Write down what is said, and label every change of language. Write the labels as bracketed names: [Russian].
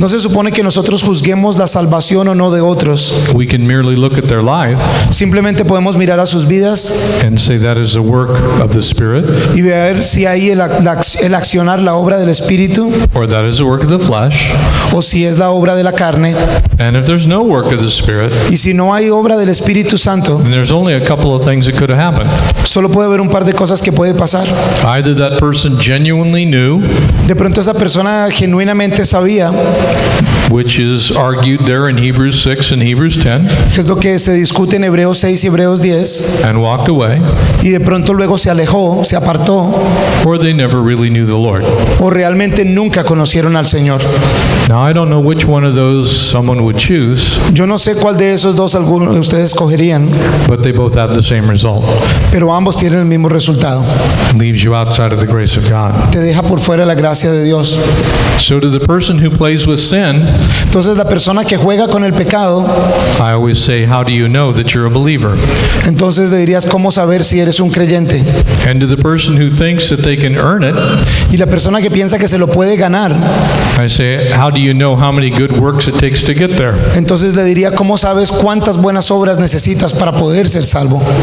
[Spanish] No se supone que nosotros juzguemos la salvación o no de otros. [English] We can merely look at their life [Spanish] Simplemente podemos mirar a sus vidas [English] and say that is a work of the Spirit, [Spanish] y ver si hay el accionar la obra del Espíritu [English] or that is a work of the flesh. [Spanish] o si es la obra de la carne. [English] And if there's no work of the Spirit, [Spanish] Y si no hay obra del Espíritu Santo, [English] then there's only a couple of things that could have happened. [Spanish] solo puede haber un par de cosas que puede pasar. [English] Either that person genuinely knew, [Spanish] De pronto esa persona genuinamente sabía, [English] which is argued there in Hebrews 6 and Hebrews 10, [Spanish] que es lo que se discute en Hebreos 6 y Hebreos 10, [English] and walked away, [Spanish] y de pronto luego se alejó, se apartó, [English] or they never really knew the Lord. [Spanish] o realmente nunca conocieron al Señor. [English] Now, I don't know which one of those someone would choose, [Spanish] Yo no sé cuál de esos dos algunos de ustedes escogerían, [English] but they both have the same result. [Spanish] pero ambos tienen el mismo resultado. [English] Leaves you outside of the grace of God. [Spanish] Te deja por fuera de la gracia de Dios. [English] So to the person who plays with sin, [Spanish] Entonces la persona que juega con el pecado, [English] I always say, how do you know that you're a believer? [Spanish] entonces le dirías cómo saber si eres un creyente. [English] And to the person who thinks that they can earn it, [Spanish] Y la persona que piensa que se lo puede ganar, [English] I say, how do you know how many good works it takes to get there? [Spanish] entonces le diría cómo sabes cuántas buenas obras necesitas para poder ser salvo.